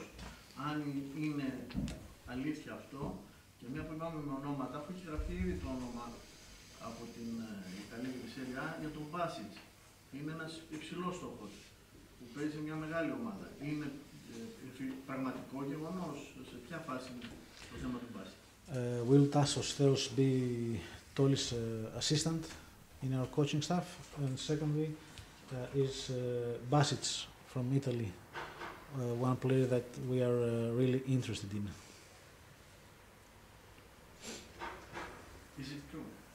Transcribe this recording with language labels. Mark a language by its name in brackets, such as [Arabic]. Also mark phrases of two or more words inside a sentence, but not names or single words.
[Greek] Αν είναι αλήθεια αυτό, και μια που είπαμε με ονόματα, που έχει γραφτεί ήδη το όνομα από την Ιταλία και τη Σέρια για τον Μπάσιτς. Είναι ένας υψηλός στόχος που παίζει μια μεγάλη ομάδα. Είναι πραγματικό γεγονός, σε ποια φάση είναι το θέμα του Μπάσιτς? [English] Will Tassos Theos be Toli's assistant in our coaching staff? And secondly, is Basic from Italy one player that we are really interested in? Is it true?